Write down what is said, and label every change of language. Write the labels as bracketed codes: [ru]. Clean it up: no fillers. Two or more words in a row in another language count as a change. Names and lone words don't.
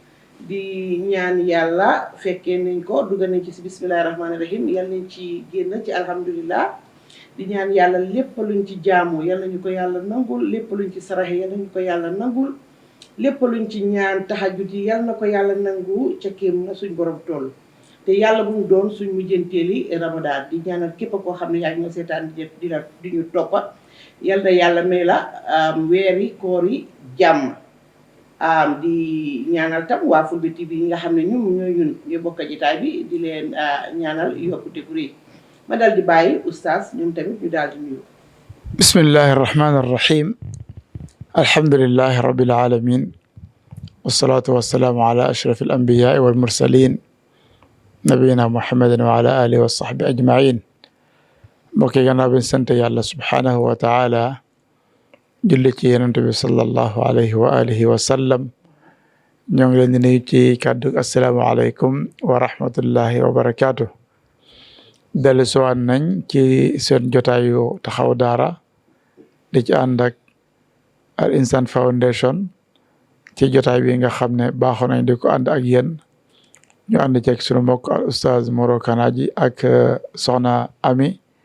[wo] di ñaan yàlla fekkee nañ ko dugg nañ ci si [ar] بسم الله الرحمن الرحيم [wo] yal nañ ci génn ci alhamdulillah di ñaan yàlla lépp luñ ci jaamu yal nañu ko yàlla nangul lépp luñ ci saraxe yal nañu ko yàlla nangul lépp luñ ci ñaan tahajjud yi yal na ko yàlla nangu ca kéem na suñ borom toll te yàlla bu mu doon suñ mujjanteeli Ramadan di ñaanal képp koo xam ne yaa ngi seetaan di ñu toppa yal na yàlla may la weeri koor yi jàmm di ñaanal tam waa Fulbe TV yi nga xam ne ñun ñu bokk jitaay bi di leen ñaanal yokkute bu rëy ma dal di bàyyi oustaz ñoom tamit ñu daal di nuyu. [ar] بسم الله الرحمن الرحيم الحمد لله رب العالمين والصلاة والسلام على أشرف الأنبياء والمرسلين نبينا محمد وعلى آله وصحبه أجمعين [wo] mbokk yi gannaaw bi sant yàlla [ar] سبحانه وتعالى [wo] julli ci yonent bi [ar] صلى الله عليه وعلى آله وسلم [wo] ñoo ngi leen di nuyu ci kàddu [ar] السلام عليكم ورحمة الله وبركاته [wo] dellu siwaat nañ ci seen jotaayu taxaw daara di ci ànd ak Al Insan Foundation ci jotaay bi nga xam ne baaxoo nañ di ko ànd ak yéen ñu ànd ceeg sunu mbokk al oustaz Mouro Kanaji ak soxna Ami